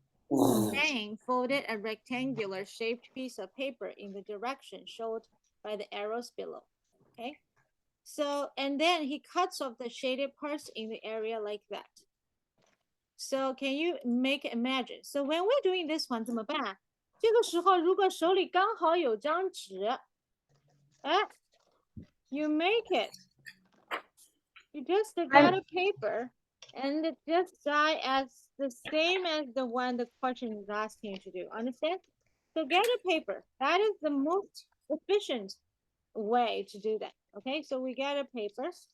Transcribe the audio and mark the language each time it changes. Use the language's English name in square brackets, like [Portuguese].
[English] Zhang folded a rectangular shaped piece of paper in the direction showed by the arrows below. Okay, so and then he cuts off the shaded parts in the area like that. So can you make imagine? So when we're doing this one [Chinese] 怎么办？这个时候如果手里刚好有张纸， [English] you make it. You just got a paper and it just die as the same as the one the question is asking you to do. Understand? So get a paper. That is the most efficient way to do that. Okay, so we get a paper.